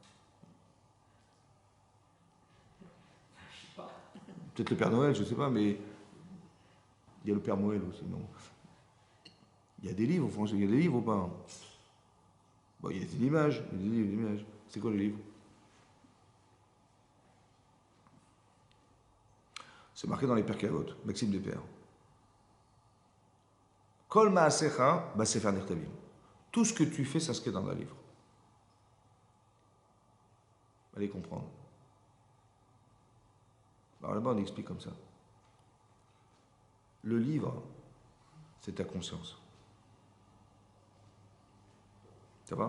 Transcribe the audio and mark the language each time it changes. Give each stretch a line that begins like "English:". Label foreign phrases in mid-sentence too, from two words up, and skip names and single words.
French: Peut-être le Père Noël, je ne sais pas, mais il y a le Père Noël aussi, non? Il y a des livres, franchement, il y a des livres ou pas? Bon, il y a des images, il y a des livres, des images. C'est quoi le livre? C'est marqué dans les Pères Kavot, Maxime des Pères.
Hebrew: כל מעשיך בספר נכתבים.
French: Tout ce que tu fais s'inscrit dans un livre. Allez comprendre. Alors là-bas, on explique comme ça. Le livre, c'est ta conscience. Ça va?